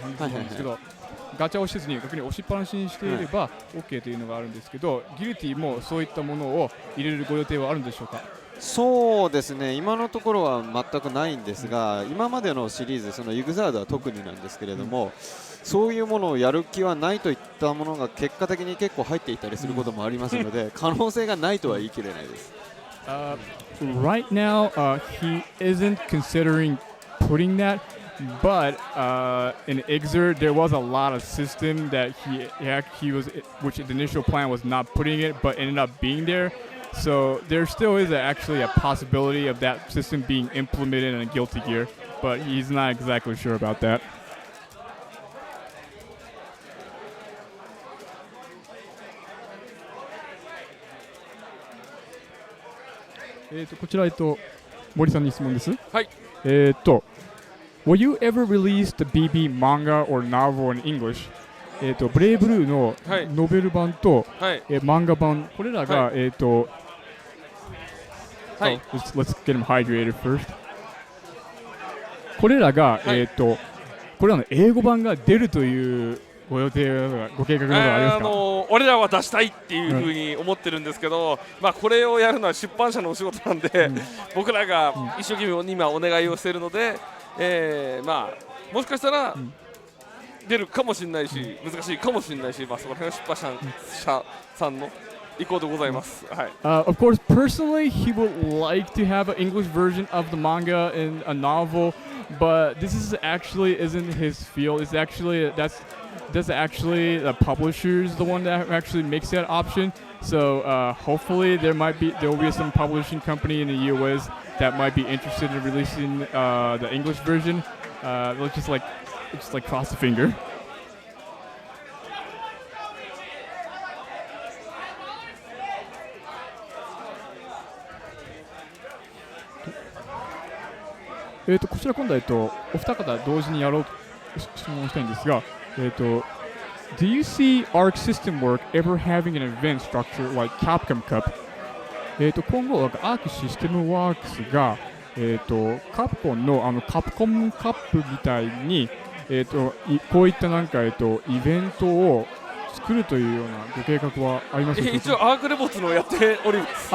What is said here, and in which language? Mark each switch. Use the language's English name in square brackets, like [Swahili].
[Japanese] 反撃なんですけど、ガチャをせずに逆に押しっぱなしにしていれば OK というのがあるんですけど、ギルティもそういったものを入れるご予定はあるんでしょうか。そうですね、今のところは全くないんですが、今までのシリーズ、そのユグザードは特になんですけれども、そういうものをやる気はないといったものが結果的に結構入っていたりすることもありますので、可能性がないとは言い切れないです。 [English] Right now, he isn't considering putting that, but in Exer there was a lot of system that he was, which the initial plan was not putting it, but ended up being there. So there still is actually a possibility of that system being implemented in a Guilty Gear, but he's not exactly sure about that. [Japanese] こちら森さんに質問です。はい。 [English] Will you ever release the BB manga or novel in English? [Japanese] ブレイブルーのノベル版と、漫画版これらがはい。 [English] Let's get him hydrated first. [Japanese] これらが、はいこれらの英語版が出るというご予定ご計画などはありますか？俺らは出したいっていうふうに思ってるんですけど、まあ、これをやるのは出版社のお仕事なんで、僕らが一生懸命今お願いをしているので、まあ、もしかしたら出るかもしれないし、難しいかもしれないし、まあ、そこら辺は出版社さんの意向でございます。はい。 [English] Of course, personally, he would like to have an English version of the manga in a novel, but this is actually isn't his field. It's actually that's actually the publisher's the one that actually makes that option. So hopefully there will be some publishing company in the US that might be interested in releasing the English version. Let's just cross the finger. [Japanese] こちら今度お二方同時にやろうと質問したいんですが、 [English] Do you see Arc System Work ever having an event structure like Capcom Cup? [Japanese] 今後アークシステムワークスがカプコンのカプコンカップみたいにこういったなんかイベントを作るというようなご計画はありますでしょうか？一応アークレボツのやっております。